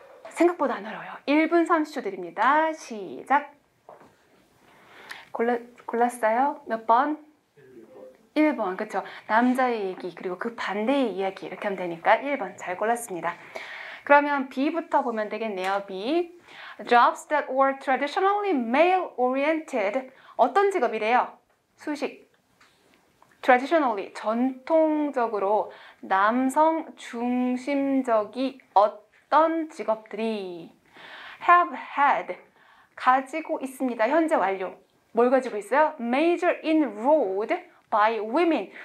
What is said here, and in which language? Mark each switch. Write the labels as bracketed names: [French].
[Korean] 생각보다 안 어려워요. 1분 30초 드립니다. 시작. 골랐어요? 몇 번? 1번. 그쵸? 남자의 얘기 그리고 그 반대의 이야기 이렇게 하면 되니까 1번 잘 골랐습니다. 그러면 B부터 보면 되겠네요. B. [English] Jobs that were traditionally male-oriented. [Korean] 어떤 직업이래요? 수식. Traditionally, 전통적으로 남성 중심적이 어떤 직업들이 have had, 가지고 있습니다. 현재 완료. 뭘 가지고 있어요? Major inroad by women.